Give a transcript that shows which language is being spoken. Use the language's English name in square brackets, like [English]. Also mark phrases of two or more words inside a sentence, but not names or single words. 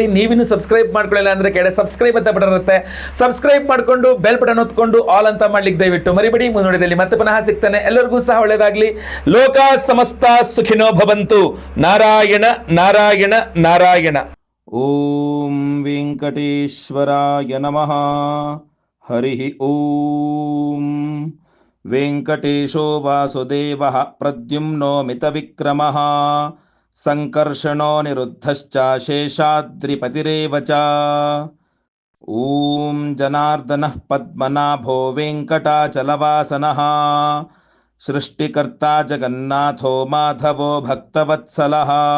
[Kannada] ನೀವಿನ್ನು ಸಬ್ಸ್ಕ್ರೈಬ್ ಮಾಡ್ಕೊಳ್ಳಿಲ್ಲ ಅಂದ್ರೆ ಕೆಳಗೆ ಸಬ್ಸ್ಕ್ರೈಬ್ ಅಂತ ಬಟನ್ ಇರುತ್ತೆ, ಸಬ್ಸ್ಕ್ರೈಬ್ ಮಾಡ್ಕೊಂಡು [English] bell button [Kannada] ಒತ್ಕೊಂಡು ಆಲ್ ಅಂತ ಮಾಡ್ಲಿಕ್ಕೆ ದಯವಿಟ್ಟು ಮರಿಬೇಡಿ. ಮುಂದುವರಿದಲ್ಲಿ ಮತ್ತೆ ಪುನಃ ಸಿಗ್ತಾನೆ. ಎಲ್ಲರಿಗೂ ಸಹ ಒಳ್ಳೇದಾಗ್ಲಿ. [Sanskrit] ಲೋಕ ಸಮಸ್ತ ಸುಖಿನೋ ಭವಂತು. ನಾರಾಯಣ ನಾರಾಯಣ ನಾರಾಯಣ. ಓಂ ವೆಂಕಟೇಶ್ವರಾಯ ನಮಃ. ಹರಿ ಓಂ. ವೆಂಕಟೇಶೋ ವಾಸುದೇವಃ ಪ್ರದ್ಯುಮ್ನೋ ಮಿತವಿಕ್ರಮಃ ಸಂಕರ್ಷಣೋ ನಿರುದ್ಧಶ್ಚ ಶೇಷಾದ್ರಿಪತಿರೇವ ಚ. ಓಂ ಜನಾರ್ದನಃ ಪದ್ಮನಾಭೋ ವೆಂಕಟಾಚಲವಾಸನಃ ಸೃಷ್ಟಿಕರ್ತಾ ಜಗನ್ನಾಥೋ ಮಾಧವೋ ಭಕ್ತವತ್ಸಲಃ.